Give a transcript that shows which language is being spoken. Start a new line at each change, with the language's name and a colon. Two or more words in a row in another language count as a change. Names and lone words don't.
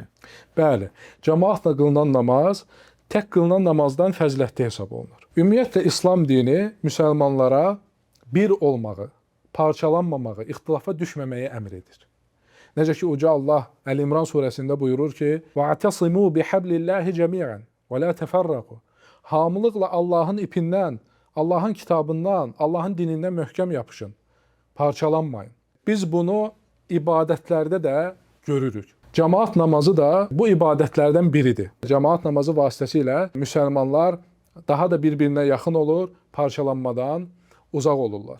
Azerbaijani: Bəli, cəmaatla qılınan namaz tək qılınan namazdan fəzilətli hesab olunur. Ümumiyyətlə, İslam dini müsəlmanlara bir olmağı, parçalanmamağı, ixtilafa düşməməyi əmr edir. Necə ki, Uca Allah Əl-İmran surəsində buyurur ki,
Arabic: وَاَعْتَصِمُوا بِحَبْلِ اللّٰهِ جَمِيعًا وَلَا تَفَرَّقُوا
Azerbaijani: Hamılıqla Allahın ipindən, Allahın kitabından, Allahın dinindən möhkəm yapışın, parçalanmayın. Biz bunu ibadətlərdə də görürük. Cəmaat namazı da bu ibadətlərdən biridir. Cəmaat namazı vasitəsilə müsəlmanlar daha da bir-birinə yaxın olur, parçalanmadan uzaq olurlar.